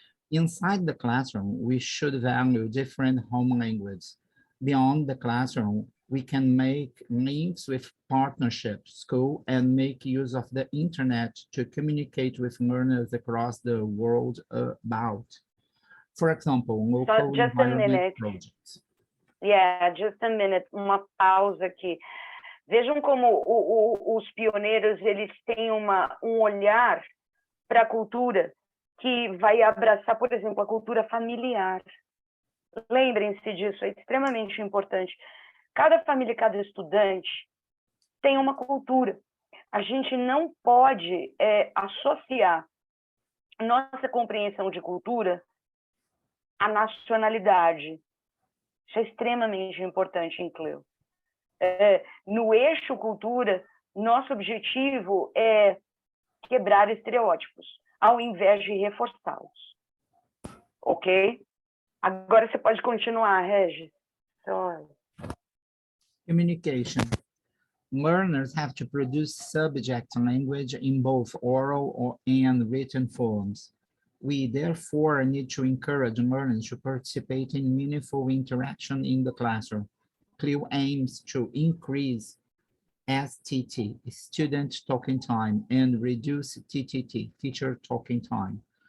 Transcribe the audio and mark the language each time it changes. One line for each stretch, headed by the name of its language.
English: Inside the classroom, we should value different home languages. Beyond the classroom, we can make links with partnership school and make use of the internet to communicate with learners across the world about, for example, local environment projects. Yeah, just a minute,
Portuguese: uma pausa aqui. Vejam como os pioneiros, eles têm um olhar para a cultura que vai abraçar, por exemplo, a cultura familiar. Lembrem-se disso, é extremamente importante. Cada família, cada estudante tem uma cultura. A gente não pode associar nossa compreensão de cultura à nacionalidade. Isso é extremamente importante em CLIL. No eixo cultura, nosso objetivo é quebrar estereótipos, ao invés de reforçá-los. Ok? Agora você pode continuar, Regis.
English: Communication. Learners have to produce subject language in both oral and written forms. We therefore need to encourage learners to participate in meaningful interaction in the classroom. CLIL aims to increase STT, student talking time, and reduce TTT, teacher talking time.